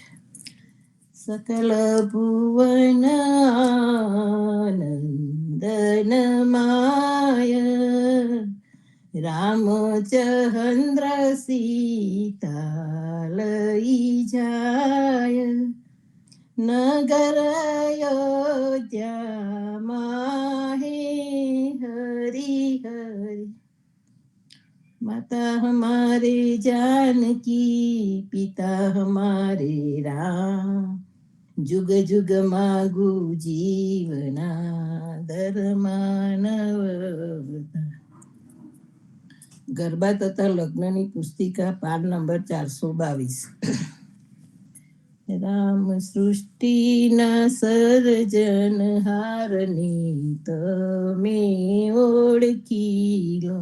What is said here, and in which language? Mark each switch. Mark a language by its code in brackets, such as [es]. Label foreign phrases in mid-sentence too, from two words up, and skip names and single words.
[gu] સકલ ભુવન આનંદન માય રામચંદ્ર સીતા લઈ જાય. નગર અયોધ્યામાં હે હરી હરી. [hi] माता हमारे जानकी पिता हमारे राम. जुग जुग मागु जीवना धर्मानवता. [gu] ગરબા તથા લગ્નની પુસ્તિકા પાન નંબર 422. રામ સૃષ્ટિના સર્જનહારની તમે ઓળખી લો.